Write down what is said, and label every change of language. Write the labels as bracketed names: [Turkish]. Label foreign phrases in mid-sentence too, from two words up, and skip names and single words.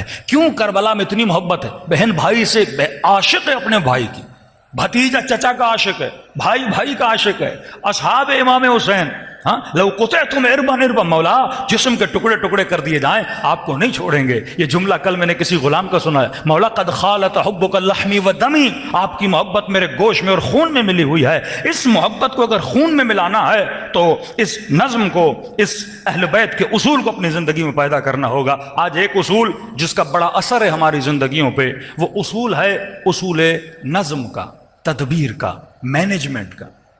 [Urdu] کیوں کربلا میں اتنی محبت ہے؟ بہن بھائی سے عاشق ہے اپنے بھائی کی، بھتیجا چچا کا عاشق ہے، بھائی کا عاشق ہے، اصحاب امام حسین، [Arabic] لو قطعتم اربا مولا، [Urdu] جسم کے ٹکڑے ٹکڑے کر دیے جائیں آپ کو نہیں چھوڑیں گے۔ یہ جملہ کل میں نے کسی غلام کا سنا ہے، [Arabic] مولا قد خالت حبک لحمی و دمی، [Urdu] آپ کی محبت میرے گوشت میں اور خون میں ملی ہوئی ہے۔ اس محبت کو اگر خون میں ملانا ہے تو اس نظم کو، اس اہل بیت کے اصول کو اپنی زندگی میں پیدا کرنا ہوگا۔ آج ایک اصول جس کا بڑا اثر ہے ہماری زندگیوں پہ، وہ اصول ہے اصول نظم کا، تدبیر کا، مینجمنٹ کا۔